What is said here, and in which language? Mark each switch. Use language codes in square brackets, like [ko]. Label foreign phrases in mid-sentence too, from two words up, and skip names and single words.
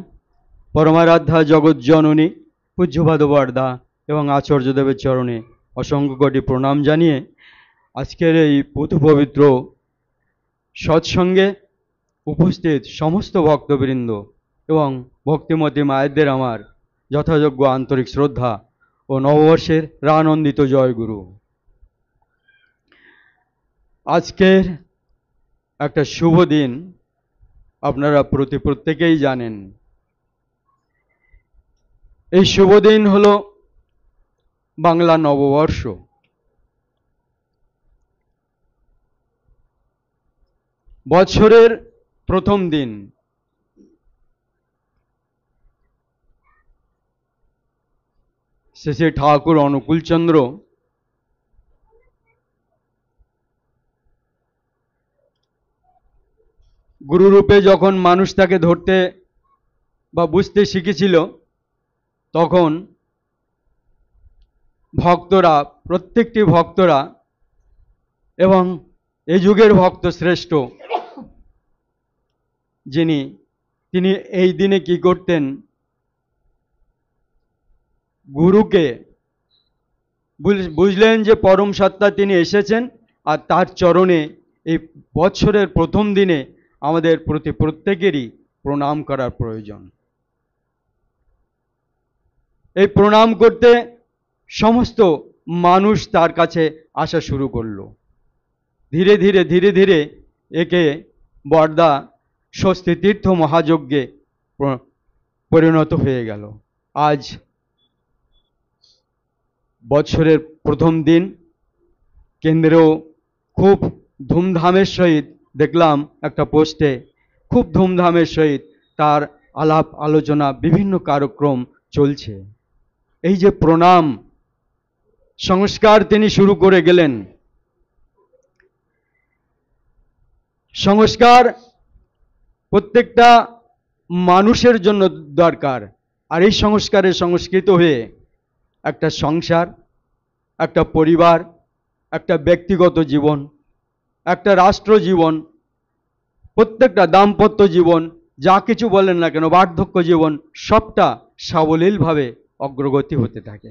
[bn] পরমারাধ্যা জগত জননী পূজ্যপাদ বরদা এবং আচার্যদেবের চরণে অসংখ্য কোটি প্রণাম জানিয়ে আজকের এই পূত পবিত্র সৎসঙ্গে উপস্থিত সমস্ত ভক্তবৃন্দ এবং ভক্তিমতী মায়েদের আমার যথাযোগ্য আন্তরিক শ্রদ্ধা আর নববর্ষের রানন্দিত জয় গুরু। আজকের এক শুভ দিন আপনারা প্রত্যেকেই জানেন। এই শুভ দিন হলো বাংলা নববর্ষ। বছরের প্রথম দিন শ্রী ঠাকুর অনুকূল চন্দ্র গুরুরূপে যখন মানুষটাকে ধরতে বা বুঝতে শিখেছিল তখন ভক্তরা প্রত্যেকটি ভক্তরা এবং এ যুগের ভক্ত শ্রেষ্ঠ যিনি তিনি এই দিনে কি করতেন গুরু কে বুঝলেন যে পরম সত্তা তিনি এসেছেন আর তার চরণে এ বছরের প্রথম দিনে আমাদের প্রতি প্রত্যেকেরই প্রণাম করার প্রয়োজন। এ প্রণাম করতে সমস্ত মানুষ তার কাছে আসা শুরু করলো। ধীরে ধীরে ধীরে ধীরে একে বরদা স্বস্তি তীর্থ মহাযজ্ঞে পরিণত হয়ে গেল। আজ বছরের প্রথম দিন কেন্দ্রেও খুব ধুমধামের সহিত দেখলাম এক পোস্টে খুব ধুমধামের সহিত তার আলাপ আলোচনা বিভিন্ন কার্যক্রম চলছে। এই যে প্রণাম সংস্কার তিনি শুরু করে গেলেন। সংস্কার প্রত্যেকটা মানুষের জন্য দরকার আর এই সংস্কারে সংস্কৃত হয়ে একটা সংসার একটা পরিবার একটা ব্যক্তিগত জীবন একটা রাষ্ট্র জীবন প্রত্যেকটা দাম্পত্য জীবন যা কিছু বলেন না কেন বার্ধক্য জীবন সবটা সাবলীলভাবে অগ্রগতি হতে থাকে।